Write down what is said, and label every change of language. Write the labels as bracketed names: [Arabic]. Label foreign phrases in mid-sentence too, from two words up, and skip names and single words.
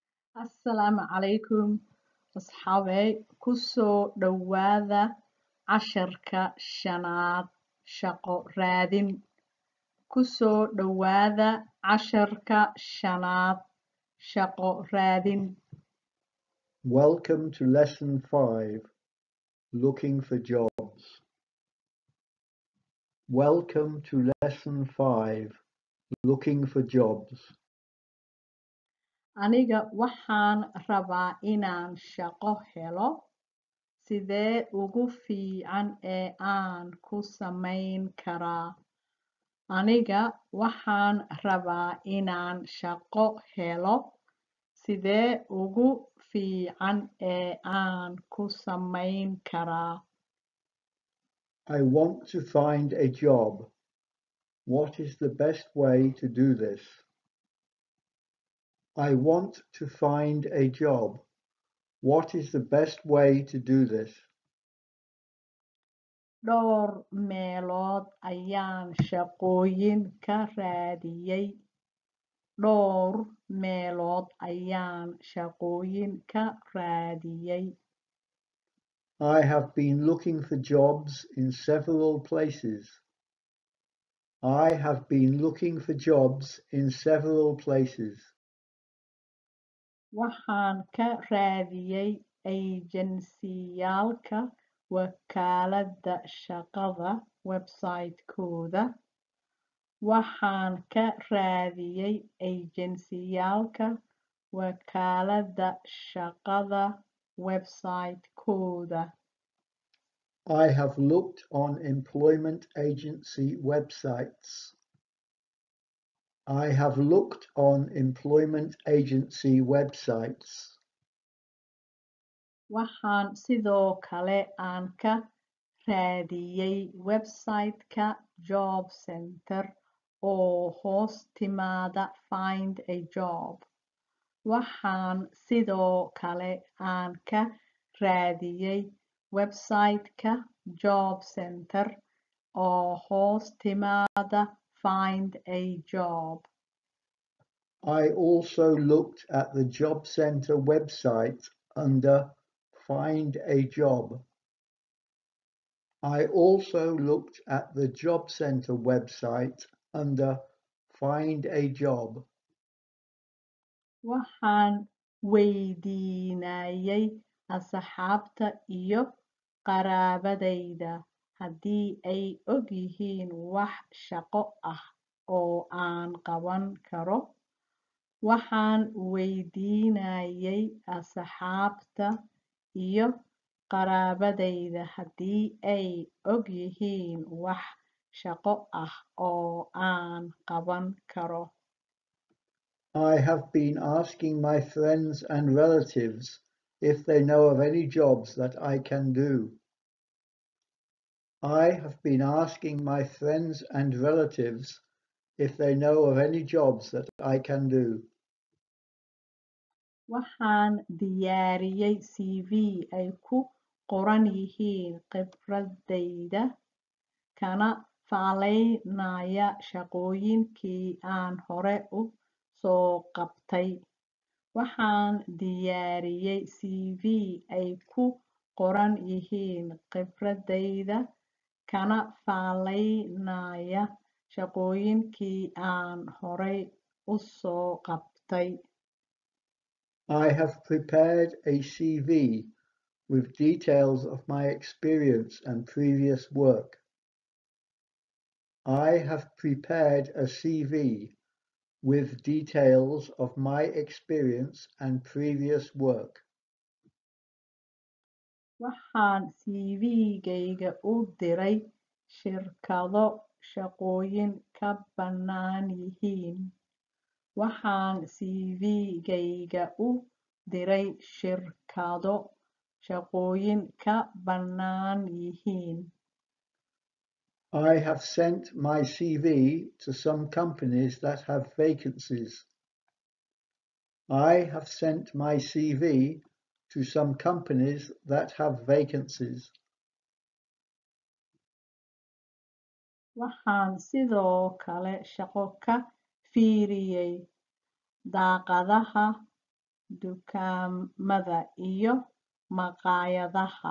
[Somali] Asalaamu calaykum asxaabey kusoo dhawaada casharka shanaad shaqo raadin kusoo dhawaada casharka shanaad shaqo raadin [English] Welcome to Lesson 5, Looking for Jobs. Welcome to Lesson 5, Looking for Jobs. [Somali] aniga waxaan rabaa inaan shaqo helo sidee ugu fiican ee aan ku samayn karaa aniga waxaan rabaa inaan shaqo helo sidee ugu fiican ee aan ku samayn karaa [English] I want to find a job. What is the best way to do this? I want to find a job. What is the best way to do this? [Somali] dhowr meelood ayaan shaqooyin ka raadiyay dhowr meelood ayaan shaqooyin ka raadiyay [English] I have been looking for jobs in several places. I have been looking for jobs in several places. [Somali] waxaan ka raadiyay eejansiyaalka wakaaladda shaqada website-kooda waxaan ka raadiyay eejansiyaalka wakaaladda shaqada website-kooda [English] I have looked on employment agency websites. I have looked on employment agency websites. [Somali] waxaan sidoo kale aan ka raadiyay website-ka [English] job center [Somali] oo hoos timaada [English] find a job [Somali] waxaan sidoo kale aan ka raadiyay website-ka [English] job center [Somali] oo hoos timaada [English] find a job I also looked at the job center website under Find a Job. I also looked at the job center website under Find a Job. [Somali] waxaan weydiinayay asxaabta iyo qaraabadayda haddii ay ogyihiin wax shaqo ah oo aan qaban karo waxaan weydiinayay asxaabta iyo qaraabadayda haddii ay ogyihiin wax shaqo ah oo aan qaban karo [English] I have been asking my friends and relatives if they know of any jobs that I can do. I have been asking my friends and relatives if they know of any jobs that I can do. [Somali] waxaan diyaariyay cv ay ku qoran yihiin khibradayda kana faalaynaya shaqooyinkii aan hore u soo qabtay waxaan diyaariyay cv ay ku qoran yihiin khibradayda kana faalaynaya shaqooyinkii aan horey u soo qabtay [English] I have prepared a CV with details of my experience and previous work. I have prepared a CV with details of my experience and previous work. [Somali] waxaan cv-gayga u diray shirkado shaqooyin ka bannaan yihiin waxaan cv-gayga u diray shirkado shaqooyin ka bannaan yihiin [English] I have sent my CV to some companies that have vacancies. I have sent my CV to some companies that have vacancies. [Somali] waxaan sidoo kale shaqo ka fiiriyay daaqadaha dukaamada iyo maqaayadaha.